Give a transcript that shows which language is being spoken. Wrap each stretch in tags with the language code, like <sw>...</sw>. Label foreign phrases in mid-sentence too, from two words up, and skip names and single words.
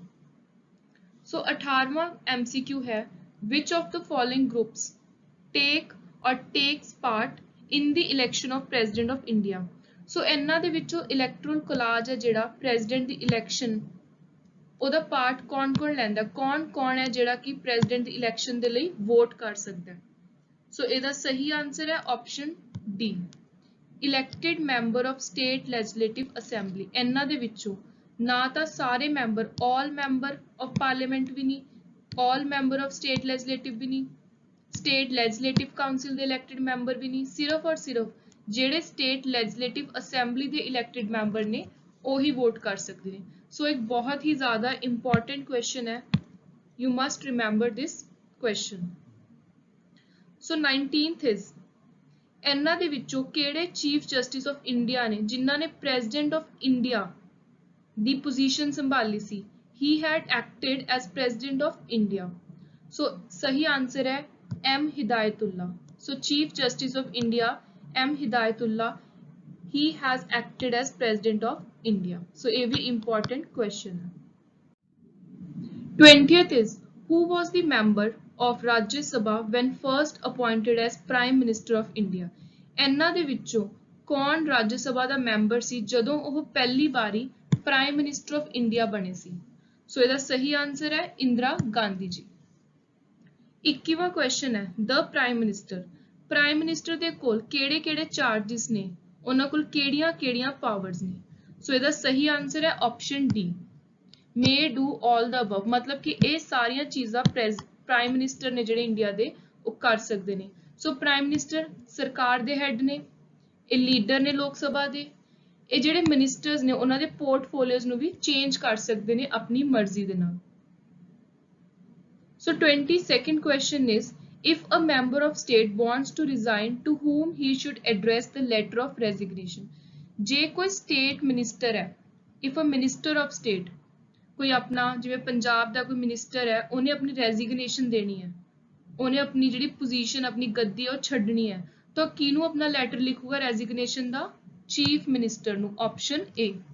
<pa>ਸੋ 18ਵਾਂ MCQ ਹੈ</pa> <en>which of the following groups take or takes part in the election of President of India।</en> <pa>ਸੋ ਇਹਨਾਂ ਦੇ ਵਿੱਚੋਂ</pa> <en>electoral college</en> <pa>ਹੈ ਜਿਹੜਾ ਪ੍ਰੈਜ਼ੀਡੈਂਟ ਦੀ ਇਲੈਕਸ਼ਨ ਉਹਦਾ ਪਾਰਟ ਕੌਣ ਕੌਣ ਲੈਂਦਾ, ਕੌਣ ਕੌਣ ਹੈ ਜਿਹੜਾ ਕਿ ਪ੍ਰੈਜ਼ੀਡੈਂਟ ਦੀ ਇਲੈਕਸ਼ਨ ਦੇ ਲਈ ਵੋਟ ਕਰ ਸਕਦਾ ਹੈ। ਸੋ ਇਹਦਾ ਸਹੀ ਆਨਸਰ ਹੈ</pa> <en>option D elected member of state legislative assembly,</en> <pa>ਇਹਨਾਂ ਦੇ ਵਿੱਚੋਂ ਨਾ ਤਾਂ ਸਾਰੇ ਮੈਂਬਰ</pa> <en>all member of parliament</en> <pa>ਵੀ ਨਹੀਂ,</pa> <en>all member of state legislative</en> <pa>ਵੀ ਨਹੀਂ,</pa> <en>state legislative council</en> <pa>ਦੇ</pa> <en>elected member</en> <pa>ਵੀ ਨਹੀਂ, ਸਿਰਫ ਔਰ ਸਿਰਫ ਜਿਹੜੇ</pa> <en>state legislative assembly</en> <pa>ਦੇ</pa> <en>elected member</en> <pa>ਨੇ ਉਹੀ ਵੋਟ ਕਰ ਸਕਦੇ ਨੇ। ਸੋ ਇੱਕ ਬਹੁਤ ਹੀ ਜ਼ਿਆਦਾ</pa> <en>important question</en> <pa>ਹੈ,</pa> <en>you must remember this question. So 19th is</en> <pa>ਇਹਨਾਂ ਦੇ ਵਿੱਚੋਂ ਕਿਹੜੇ</pa> <en>chief justice of India</en> <pa>ਨੇ ਜਿਨ੍ਹਾਂ ਨੇ</pa> <en>president of India</en> <pa>ਦੀ ਪੋਜੀਸ਼ਨ ਸੰਭਾਲੀ ਸੀ?</pa> <en>he had acted as president of India.</en> <pa>So ਸਹੀ ਆਨਸਰ ਹੈ M ਹਿਦਾਇਤੁੱਲਾ।</pa> <en>So chief justice of India M ਹਿਦਾਇਤੁੱਲਾ, he has acted as president of India.</en> <pa>So ਇਹ ਵੀ</pa> <en>important question</en> <pa>ਹੈ।</pa> <en>20th is who was the member of Rajya Sabha when first appointed as Prime Minister of India?</en> <pa>ਇਹਨਾਂ ਦੇ ਵਿੱਚੋਂ ਕੌਣ ਰਾਜ ਸਭਾ ਦਾ ਮੈਂਬਰ ਸੀ ਜਦੋਂ ਉਹ ਪਹਿਲੀ ਵਾਰੀ</pa> <en>prime minister of India</en> <pa>ਬਣੇ ਸੀ? ਸੋ ਇਹਦਾ ਸਹੀ ਆਨਸਰ ਹੈ ਇੰਦਰਾ ਗਾਂਧੀ ਜੀ। 21ਵਾਂ ਕੁਐਸਚਨ ਹੈ</pa> <en>the prime minister, prime minister</en> <pa>ਦੇ ਕੋਲ ਕਿਹੜੇ-ਕਿਹੜੇ ਚਾਰजेस ਨੇ, ਉਹਨਾਂ ਕੋਲ ਕਿਹੜੀਆਂ-ਕਿਹੜੀਆਂ ਪਾਵਰਸ ਨੇ? ਸੋ ਇਹਦਾ ਸਹੀ ਆਨਸਰ ਹੈ</pa> <en>option D may do all the above,</en> <pa>ਮਤਲਬ ਕਿ ਇਹ ਸਾਰੀਆਂ ਚੀਜ਼ਾਂ ਪ੍ਰਾਈਮ ਮਿਨਿਸਟਰ ਨੇ ਜਿਹੜੇ ਇੰਡੀਆ ਦੇ ਉਹ ਕਰ ਸਕਦੇ ਨੇ। ਸੋ</pa> <en>prime minister</en> <pa>ਸਰਕਾਰ ਦੇ ਹੈਡ ਨੇ, ਇਹ ਲੀਡਰ ਨੇ ਲੋਕ ਸਭਾ ਦੇ, ਇਹ ਜਿਹੜੇ ਮਿਨਿਸਟਰਸ ਨੇ ਉਹਨਾਂ ਦੇ ਪੋਰਟਫੋਲੀਓਜ਼ ਨੂੰ ਵੀ ਚੇਂਜ ਕਰ ਸਕਦੇ ਨੇ ਆਪਣੀ ਮਰਜ਼ੀ ਦੇ ਨਾਲ।</pa> <en>ਸੋ 22nd question is if a member of state wants to resign to whom he should address the letter of resignation?</en> <pa>ਜੇ ਕੋਈ</pa> <en>state minister</en> <pa>ਹੈ,</pa> <en>if a minister of state</en> <pa>ਕੋਈ ਆਪਣਾ ਜਿਵੇਂ ਪੰਜਾਬ ਦਾ ਕੋਈ ਮਿਨਿਸਟਰ ਹੈ ਉਹਨੇ ਆਪਣੀ ਰੈਜ਼ਿਗਨੇਸ਼ਨ ਦੇਣੀ ਹੈ, ਉਹਨੇ ਆਪਣੀ ਜਿਹੜੀ ਪੋਜੀਸ਼ਨ ਆਪਣੀ ਗੱਦੀ ਉਹ ਛੱਡਣੀ ਹੈ, ਤਾਂ ਕਿਹਨੂੰ ਆਪਣਾ ਲੈਟਰ ਲਿਖੂਗਾ ਰੈਜ਼ਿਗਨੇਸ਼ਨ ਦਾ?</pa> <en>chief minister</en> <pa>ਨੂੰ,</pa> <en>option A.</en>